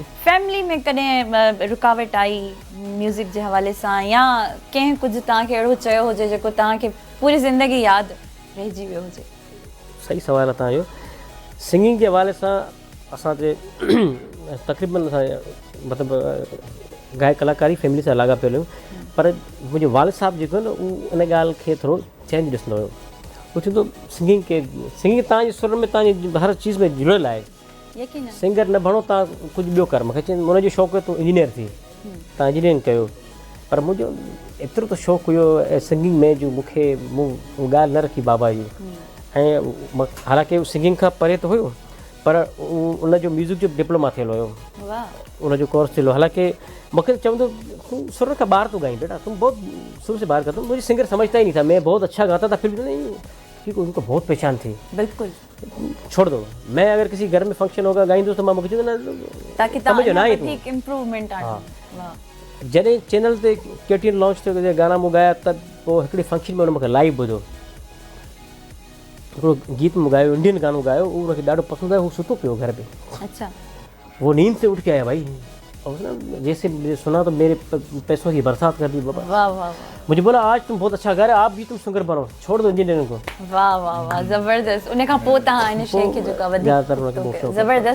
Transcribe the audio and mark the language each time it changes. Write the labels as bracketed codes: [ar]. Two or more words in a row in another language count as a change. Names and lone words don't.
[sd] फैमिली में कॾहिं रुकावट आई म्यूज़िक जे हवाले सां, या कंहिं कुझु तव्हांखे अहिड़ो चयो हुजे जेको तव्हांखे पूरी ज़िंदगी यादि रहिजी वियो हुजे? सही सवाल आहे तव्हांजो। सिंगिंग जे हवाले सां असांजे तक़रीबन असां मतिलबु गायक कलाकारी फैमिली सां लाॻापियल हुयूं, पर मुंहिंजो वालिद साहब जेको न उहो इन ॻाल्हि खे थोरो चेंज ॾिसंदो हुयो। उहो चवंदो सिंगिंग तव्हांजे सुर में तव्हांजी हर चीज़ में जुड़ियल आहे, सिंगर न बणो, तव्हां कुझु ॿियो कर। मूंखे चवंदो हुनजो शौक़ु हुयो तूं इंजीनियर थी, तव्हां इंजीनियरिंग कयो, पर मुंहिंजो एतिरो त शौक़ु हुयो सिंगिंग में जो मूं ॻाल्हि न रखी बाबा जी। ऐं हालांकि सिंगिंग खां परे त हुयो, पर उनजो म्यूज़िक जो डिप्लोमा थियल हुयो, उनजो कोर्स थियल हुयो। हालांकि मूंखे चवंदो तूं सुर खां ॿाहिरि तो गाई बेटा, [hi] तुम बहुत सुर से बाहर करता हूँ, मुझे सिंगर समझता ही नहीं था, मैं बहुत अच्छा गाता था फिर भी नहीं, क्योंकि उनको बहुत पहचान थी। बिल्कुल, छोड़ दो, मैं अगर किसी घर में फंक्शन होगा [sd] गाईंदुसि त मां मूंखे चवंदो न ताकि तव्हां इम्प्रूवमेंट आहे। जॾहिं चैनल ते KTN लॉन्च थियो गाना मूं ॻाया, त पोइ हिकिड़े फंक्शन में हुन मूंखे लाइव ॿुधो, हिकिड़ो गीत मूं ॻायो, इंडियन गानो ॻायो, उहो हुनखे ॾाढो पसंदि आयो, हू सुतो पियो [hi] घर पे। अच्छा, वो नींद से उठ के आया भाई, और ना जैसे मुझे सुना तो मेरे पैसों की बरसात कर दी बाबा। वाह वाह, मुझे बोला आज तुम बहुत अच्छा गा रहे, आप भी तुम सिंगर बनो, छोड़ दो इंजीनियरिंग को। वाह वाह वाह, ज़बरदस्त। [sd] उन खां पोइ तव्हां इन शइ खे जेका वधीक ज़बरदस्त।